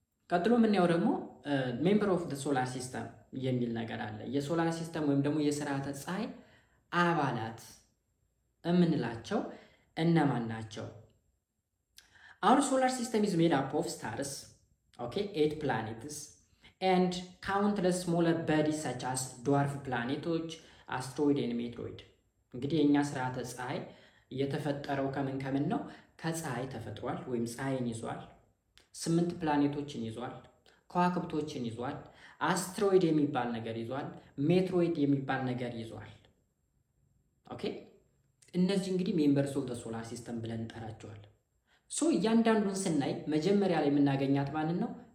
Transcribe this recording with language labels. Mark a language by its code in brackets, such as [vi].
[am] ቀጥሎ የምናየው ደግሞ ሜምበር ኦፍ ዘ ሶላር ሲስተም የሚል ነገር አለ። የሶላር ሲስተም ወይም ደግሞ የስርዓተ ፀሐይ አባላት የምንላቸው እነማን ናቸው? [en] Our solar system is made up of stars, okay, 8 planets, and countless smaller bodies such as dwarf planetoች, asteroid and meteoroid። [am] እንግዲህ የኛ ስርዓተ ፀሐይ የተፈጠረው ከምን ነው? ከፀሐይ ተፈጥሯል ወይም ፀሐይን ይዟል። 8 ፕላኔቶችን ይዟል። ከዋክብቶችን ይዟል። አስትሮይድ የሚባል ነገር ይዟል። ሜትሮይድ የሚባል ነገር ይዟል። ኦኬ፣ እነዚህ እንግዲህ ሜምበርስ ኦፍ ዘ ሶላር ሲስተም ብለን እንጠራቸዋለን። ሶ እያንዳንዱን ስናይ መጀመሪያ ላይ የምናገኛት ማንን ነው?